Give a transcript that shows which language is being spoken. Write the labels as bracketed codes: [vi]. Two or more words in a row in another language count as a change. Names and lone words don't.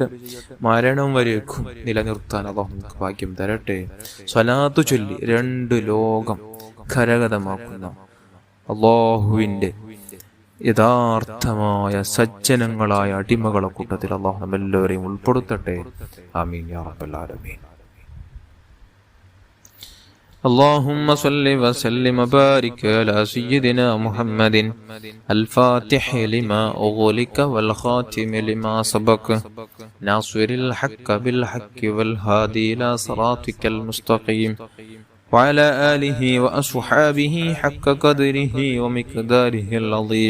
[ml] മരണം വരേക്കും നിലനിർത്താൻ അള്ളാഹു നമുക്ക് ഭാഗ്യം തരട്ടെ. സ്വലാത്ത് ചൊല്ലി 2 ലോകം കരഗതമാക്കുന്ന അള്ളാഹുവിൻ്റെ യഥാർത്ഥമായ സജ്ജനങ്ങളായ അടിമകളെ കൂട്ടത്തിൽ അള്ളാഹു നമ്മെല്ലാവരെയും ഉൾപ്പെടുത്തട്ടെ. [ar] آمين يا رب العالمين. اللهم صل وسلم وبارك على سيدنا محمد الفاتح لما أغلق والخاتم لما سبق ناصر الحق بالحق والهادي إلى صراطك المستقيم وعلى آله وأصحابه حق قدره ومقداره العظيم.